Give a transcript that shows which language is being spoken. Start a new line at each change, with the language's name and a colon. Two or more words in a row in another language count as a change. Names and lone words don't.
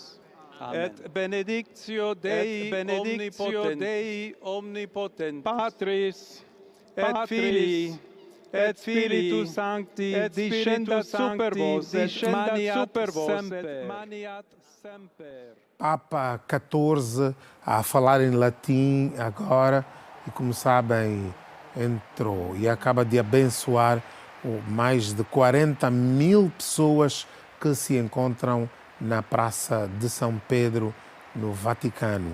Latin: Et benedictio Dei omnipotent, Patris, et Filii, et Spiritus Sancti, descendat super vos, et maniat semper.
Portuguese: Papa XIV a falar em latim agora e, como sabem, entrou e acaba de abençoar mais de 40.000 pessoas que se encontram na Praça de São Pedro, no Vaticano.